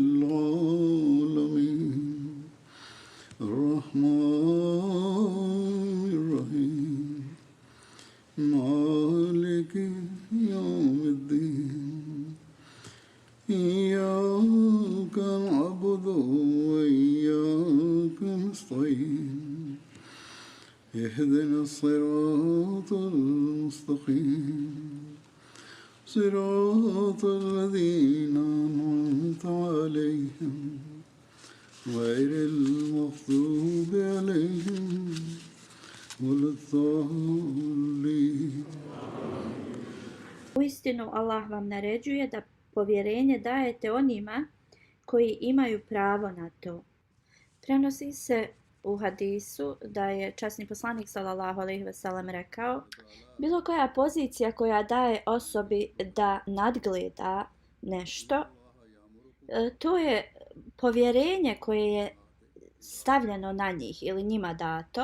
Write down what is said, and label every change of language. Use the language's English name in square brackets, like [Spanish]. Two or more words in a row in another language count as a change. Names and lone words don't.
[Arabic] العالمين الرحمن الرحيم مالك يوم الدين إياك نعبد وإياك نستعين اهدنا الصراط المستقيم صراط الذين أنعمت عليهم غير المغضوب عليهم ولا الضالين. [Bosnian] Uistinu Allah vam naređuje da povjerenje dajete onima koji imaju pravo na to. Prenosi se u hadisu da je časni poslanik [Arabic] صلى الله عليه وسلم [Bosnian] rekao: bilo koja pozicija koja daje osobi da nadgleda nešto, to je povjerenje koje je stavljeno na njih ili njima dato.